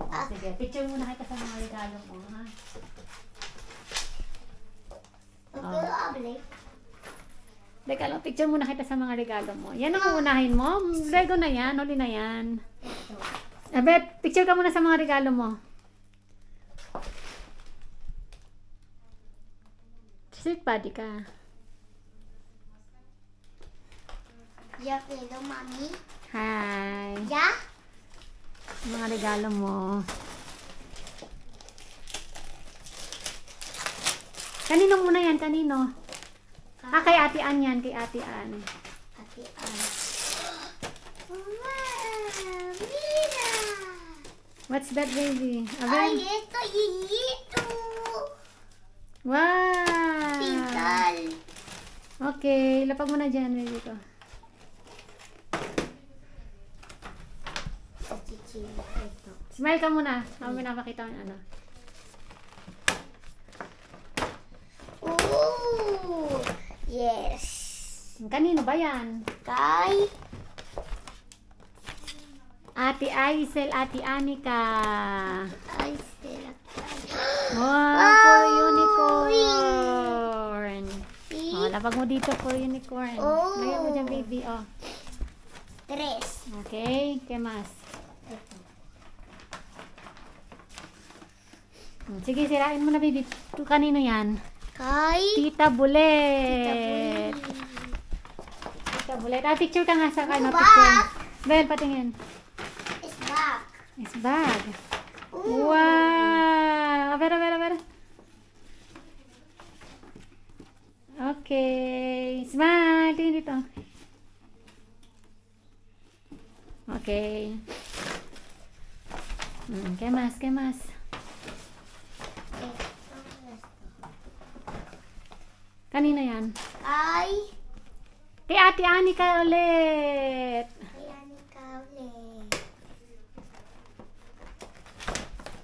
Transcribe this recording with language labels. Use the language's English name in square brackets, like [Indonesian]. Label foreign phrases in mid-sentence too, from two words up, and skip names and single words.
[Filipino] Sige, picture muna kita sa mga regalo mo, ha? [English] Okay, able. [Filipino] Teka lang, picture muna kita sa mga regalo mo. Yan ang unahin mo. Lego na yan, huli na yan. Abet, picture ka muna sa mga regalo mo. Sweet body ka. [English] Yeah, hello, mommy. Hi. Yeah? [Filipino] Mga regalo mo. Kanino muna yan? Kanino? Kay Ate Ann yan. Kay Ate Ann. Ate Ann. Wow! Mira! [English] What's that, baby? [Filipino] Ay, ito. Wow! Pintal. Okay, lapag mo na dyan, baby ko. Smile ka muna. Ako pinapakita ko yung ano. Ooh! [English] Yes! [Filipino] Kanino ba yan? Kay? Ate Aisel, Ate Anika. Ay, sila. [English] Wow, unicorn. See? [Filipino] Oh, lapag mo dito for unicorn. Oh. Lagyan mo dyan, baby. Oh. 3. [Spanish] Okay, ¿qué más? [Filipino] Sige, sirain mo na, baby. Kanino yan? Kay? Tita Bulet. Tita Bulet. Picture ka nga sa kano. Picture. Bel, patingin. [English] It's back. It's bag. Ooh. Wow. [Spanish] A ver. [English] Okay. Smile. [Filipino] Tingin dito. [English] Okay. [Spanish] ¿Qué más? ¿Qué más? [Filipino] Kanina yan? Kay Ate Anika ulit. Kay Anika ulit.